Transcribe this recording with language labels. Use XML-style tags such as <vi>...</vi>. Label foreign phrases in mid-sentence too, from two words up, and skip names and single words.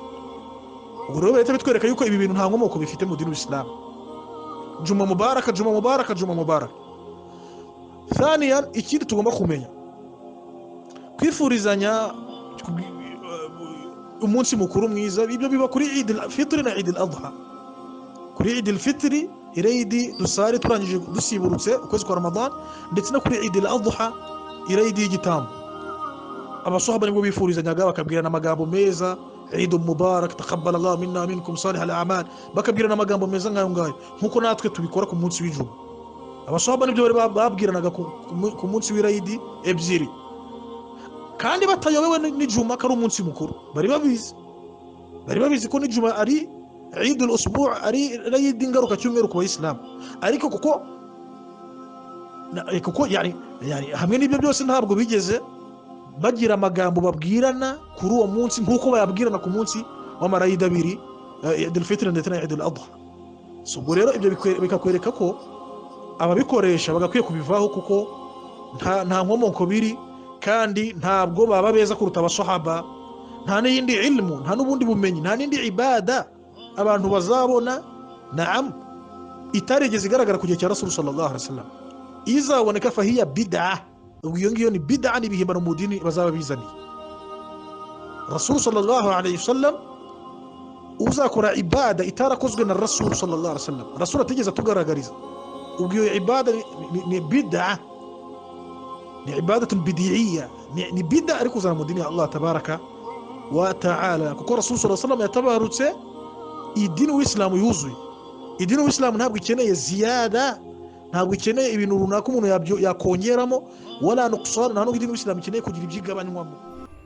<rw>Ubwo rero leta bitwereka yuko ibi bintu nta nkomoko bifite mu dini w'Islamu.</rw> <ar>جمعة مبارك، جمعة مبارك، جمعة مبارك.</ar> <rw>Thaniyan, ikindi tugomba kumenya, kwifurizanya umunsi mukuru mwiza ibyo biba kuri Eid al-Fitr na Eid al-Adha. Kuri Eid al-Fitr Eid dusari turangije dusiburutse ukwezi kwa Ramadan, ndetse no kuri Eid al-Adha Eid y'igitambo. Abasahaba nibwo bifurizanyaga bakabwirana amagambo meza,</rw> <ar>عيد مبارك، تقبل الله منا منكم صالح الأعمال,</ar> <rw>bakabwirana amagambo meza ngayo ngayo nkuko natwe tubikora ku munsi w'ijuma. Abasahaba nibyo bari babwiranaga ku munsi w'Eid ebyiri, kandi batayobewe n'ijuma ko ari umunsi mukuru. Bari babizi ko n'ijuma ari Eid al-Usbu', ari Eid ngaruka cyumweru ku Bayisilamu. Ariko kuko yani hamwe n'ibyo byose ntabwo bigeze bagira amagambo babwirana kuri uwo munsi nkuko bayabwirana ku munsi w'amarayid abiri, Eid al-Fitr ndetse na Eid al-Adha. So rero ibyo bikakwereka ko ababikoresha bagakwiye kubivaho, kuko nta nkomoko biri, kandi ntabwo baba beza kuruta abasahaba. Nta n'iyindi ilmu, nta n'ubundi bumenyi, nta n'indi ibada abantu bazabona itarigeze igaragara ku gihe cya Rasul</rw> <ar>صلى الله عليه وسلم.</ar> <rw>Izaboneka</rw> <ar>فهي بدعة,</ar> <rw>iyo ngiyo ni bid'ah, n'ibihimbano mu dini bazaba bizaniye. Rasul</rw> <ar>صلى الله عليه وسلم</ar> <rw>uzakora ibada itarakozwe na Rasul</rw> <ar>صلى الله عليه وسلم,</ar> <rw>Rasul atigeze atugaragariza, ubwo iyo ibada ni bid'ah, ni</rw> <ar>عبادة بدعية,</ar> <rw>ni bid'ah ariko uzana mu dini ya</rw> <ar>الله تبارك وتعالى.</ar> <rw>Kuko Rasul</rw> <ar>صلى الله عليه وسلم</ar> <rw>yatabarutse idini w'Islamu yuzuye. Idini w'Islamu ntabwo ikeneye ziyada, ntabwo ikeneye ibintu runaka umuntu yakongeramo,</rw> <ar>ولا نقصان.</ar> <rw>Nta n'idini w'Islamu ikeneye kugira ibyigabanywamo.</rw>